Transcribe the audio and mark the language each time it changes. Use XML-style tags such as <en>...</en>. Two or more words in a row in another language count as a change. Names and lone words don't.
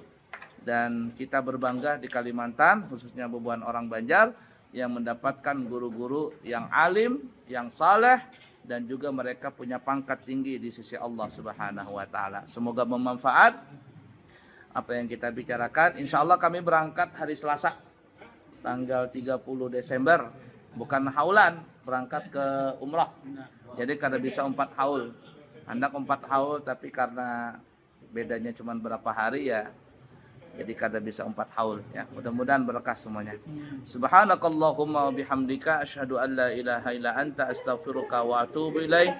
<id>Dan kita berbangga di Kalimantan, khususnya bebuan orang Banjar, yang mendapatkan guru-guru yang alim, yang saleh, dan juga mereka punya pangkat tinggi di sisi Allah</id> <ar>سبحانه وتعالى.</ar> <id>Semoga bermanfaat. apa yang kita bicarakan.</id> <ar>إن شاء الله</ar> <id>kami berangkat hari Selasa tanggal 30 Desember, bukan haulan, berangkat ke umrah. Jadi kada bisa 4 haul. Hendak 4 haul tapi karena bedanya cuma berapa hari ya, jadi kada bisa 4 haul ya. Mudah-mudahan berkah semuanya.</id> <ar>سبحانك اللهم وبحمدك أشهد أن لا إله إلا أنت أستغفرك وأتوب إليك.</ar>